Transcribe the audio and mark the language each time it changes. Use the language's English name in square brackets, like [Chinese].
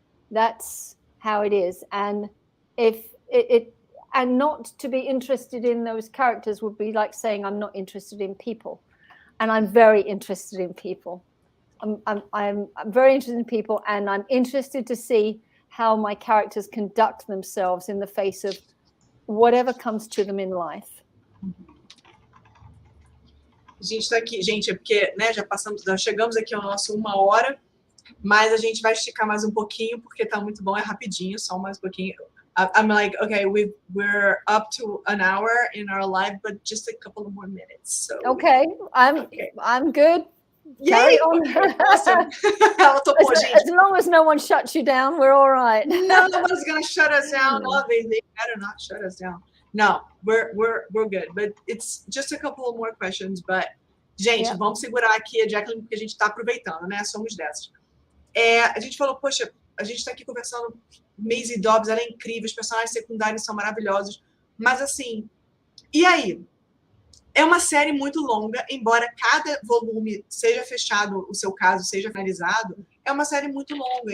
[English] That's how it is. And if and not to be interested in those characters would be like saying I'm not interested in people. And I'm very interested in people. I'm very interested in people, and I'm interested to see how my characters conduct themselves in the face of whatever comes to them in life. [Portuguese] A gente está aqui, gente, é porque, né, já chegamos aqui ao nosso 1 hora, mas a gente vai esticar mais um pouquinho, porque tá muito bom, é rapidinho, só mais um pouquinho. [English] I'm like, okay, we're up to an hour in our live, but just a couple of more minutes. So okay, I'm good. Carry on. Okay, awesome. As long as no one shuts you down, we're all right. No one's gonna shut us down. No, they better not shut us down. No, we're good. But it's just a couple of more questions. [Portuguese] But, gente, vamos segurar aqui a Jacqueline, porque a gente está aproveitando, né? Somos dessas. A gente falou, poxa, a gente está aqui conversando. Maisie Dobbs, ela é incrível, os personagens secundários são maravilhosos. Mas, assim, e aí? É uma série muito longa, embora cada volume seja fechado, o seu caso seja finalizado, é uma série muito longa.